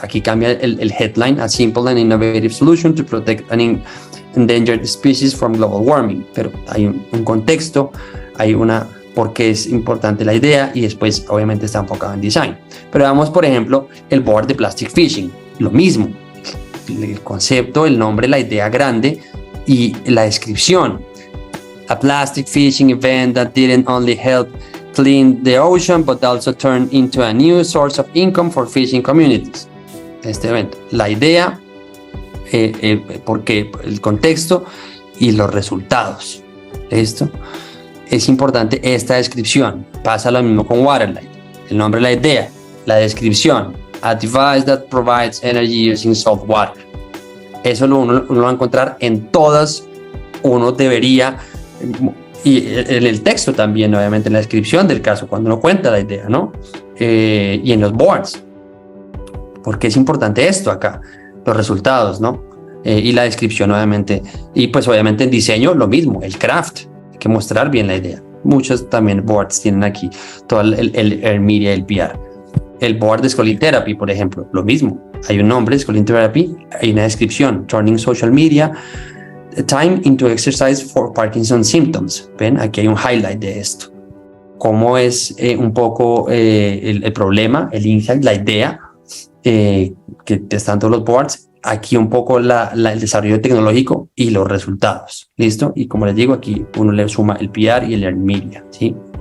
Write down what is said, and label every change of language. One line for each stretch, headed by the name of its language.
Spanish: Aquí cambia el headline,
English: a simple and innovative solution to protect an endangered species from global warming,
Spanish: pero hay un contexto, hay por qué es importante la idea, y después obviamente está enfocado en design. Pero veamos por ejemplo el board de plastic fishing, lo mismo, el concepto, el nombre, la idea grande y la descripción.
English: A plastic fishing event that didn't only help clean the ocean but also turned into a new source of income for fishing communities.
Spanish: Este evento, la idea, porque el contexto y los resultados. Esto es importante, esta descripción. Pasa lo mismo con Waterlight, el nombre, la idea, la descripción,
English: a device that provides energy using salt water.
Spanish: Eso uno lo va a encontrar en todas, uno debería, y en el texto también, obviamente en la descripción del caso, cuando uno cuenta la idea, ¿no? Y en los boards, porque es importante esto acá, los resultados, ¿no? Y la descripción, obviamente. Y pues obviamente en diseño lo mismo, el craft, hay que mostrar bien la idea. Muchos también boards tienen aquí todo el media, el PR. El board de Schooling Therapy, por ejemplo, lo mismo. Hay un nombre, Schooling Therapy, hay una descripción,
English: Turning Social Media Time into exercise for Parkinson's symptoms.
Spanish: Ven, aquí hay un highlight de esto. Cómo es un poco el problema, el insight, la idea que están todos los boards. Aquí un poco el desarrollo tecnológico y los resultados. ¿Listo? Y como les digo, aquí uno le suma el PR y el Earned Media, ¿sí?